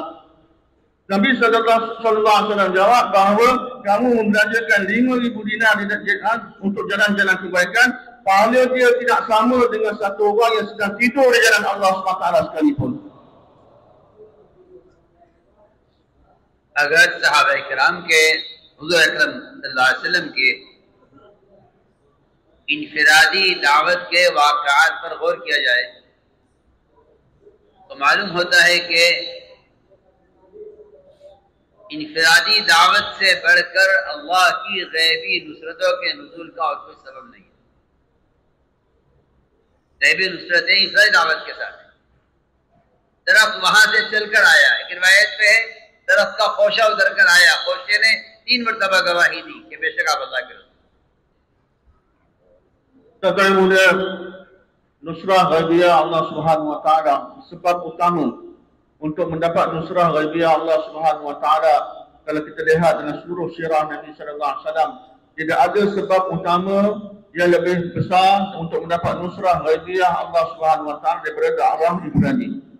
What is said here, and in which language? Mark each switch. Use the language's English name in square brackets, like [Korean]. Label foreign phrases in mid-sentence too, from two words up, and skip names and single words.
[Malay] Nabi [Arabic] صلى الله عليه وسلم [Malay] jawab bahawa kamu membelanjakan 5,000 dinar untuk jalan-jalan kebaikan, pahala dia tidak sama dengan satu orang yang sedang tidur di jalan Allah [Arabic] سبحانه وتعالى [Malay] sekalipun. [Hindi] अगर सहाबा किराम के हुज़ूर अकरम [Arabic] صلى الله عليه وسلم [Hindi] के इनफिरादी दावत के वाक़यात पर गौर किया जाए तो मालूम होता है कि इनफिरादी दावत से बढ़कर अल्लाह की गैबी नुसरतों के नुज़ूल का और कोई सबब नहीं है। गैबी नुसरतें इनफिरादी दावत के साथ दरख्त वहां से चलकर आया, एक रिवायत पे है दरख्त का खोशा उतर कर आया, खोशे ने 3 मरतबा गवाही दी कि बेशक आप अल्लाह के रसूल। [Malay] Tuan-tuan mulia, nusrah ghaibiyah Allah [Arabic] سبحانه وتعالى, [Malay] sebab utama untuk mendapat nusrah ghaibiyah Allah [Arabic] سبحانه وتعالى, [Malay] kalau kita lihat dalam seluruh sirah Nabi [Arabic] صلى الله عليه وسلم, [Malay] tidak ada sebab utama yang lebih besar untuk mendapat nusrah ghaibiyah Allah [Arabic] سبحانه وتعالى [Malay] daripada dakwah ifradi.